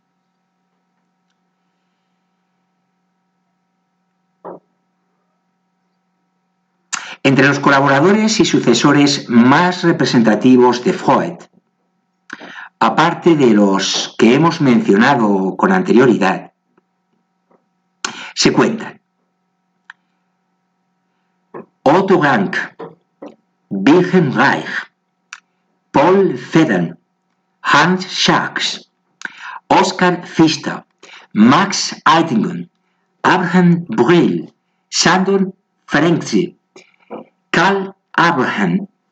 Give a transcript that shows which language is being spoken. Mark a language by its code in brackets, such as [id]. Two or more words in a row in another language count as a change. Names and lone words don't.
[es] Entre los colaboradores y sucesores más representativos de Freud, aparte de los que hemos mencionado con anterioridad, se cuentan. Otto Rank, Wilhelm Reich, Paul Federn, Hans Sachs, Oskar Pfister, Max Eitingen, Abraham Brill, Sandor Ferenczi, Karl Abraham,